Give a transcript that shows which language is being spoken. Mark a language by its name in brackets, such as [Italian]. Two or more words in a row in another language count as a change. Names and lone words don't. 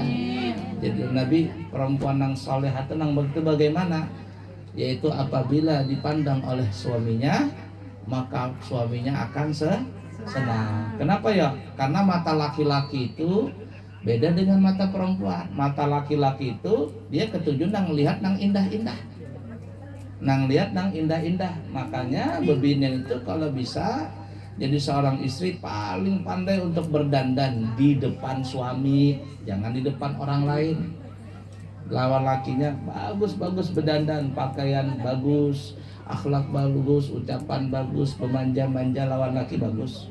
[Indonesian] Jadi Nabi perempuan yang salehah tenang begitu bagaimana? Yaitu apabila dipandang oleh suaminya, maka suaminya akan senang. Kenapa ya? Karena mata laki-laki itu beda dengan mata perempuan. [Banjar] Mata laki-laki itu dia ketujuan nang lihat nang indah-indah. Nang lihat nang indah-indah. [Indonesian] Makanya bebinian itu kalau bisa jadi seorang istri paling pandai untuk berdandan di depan suami, jangan di depan orang lain. [Banjar] Lawan lakinya bagus-bagus berdandan, pakaian bagus, akhlak bagus, ucapan bagus, pemanja-manja, lawan laki bagus.